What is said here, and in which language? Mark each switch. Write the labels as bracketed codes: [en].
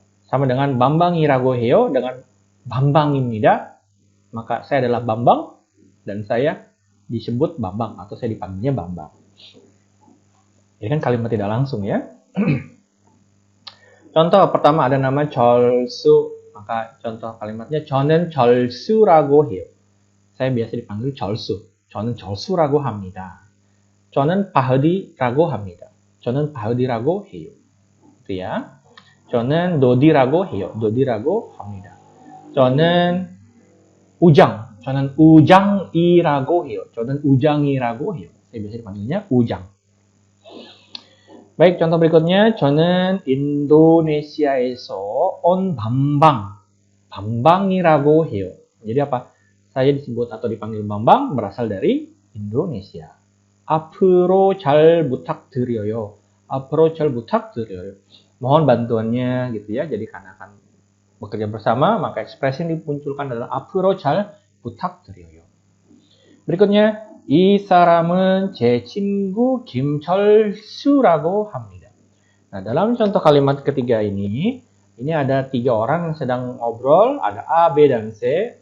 [id] Sama dengan [ko] Bambang이라고 해요, [id] dengan Bambang입니다, maka saya adalah Bambang dan saya disebut Bambang atau saya dipanggilnya Bambang. Ini kan kalimat tidak langsung ya. Contoh pertama ada nama 절수, maka contoh kalimatnya [ko] 저는 절수라고 해요. [id] Saya 비asa dipanggil 절수. [ko] 저는 절수라고 합니다. 저는 바흐디라고 합니다. 저는 바흐디라고 해요. [id] itu ya. [ko] 저는 노디라고 해요. 노디라고 합니다. 저는 우장. 저는 우장이라고 해요. 저는 우장이라고 해요. [id] saya biasa dipanggilnya ujang. Baik, contoh berikutnya. [ko] 저는 인도네시아에서 온 밤방. 밤방이라고 해요. [id] Jadi apa? Saya disebut atau dipanggil Bambang berasal dari Indonesia. [ko] 앞으로 잘 부탁드려요. 앞으로 잘 부탁드려요. [id] Mohon bantuannya gitu ya. Jadi karena akan bekerja bersama, maka ekspresi yang dimunculkan adalah [ko] 앞으로 잘 부탁드려요. Berikutnya, 이 사람은 제 친구 김철수라고 합니다. [id] Nah, dalam contoh kalimat ketiga ini ada 3 orang yang sedang ngobrol, ada A, B, dan C.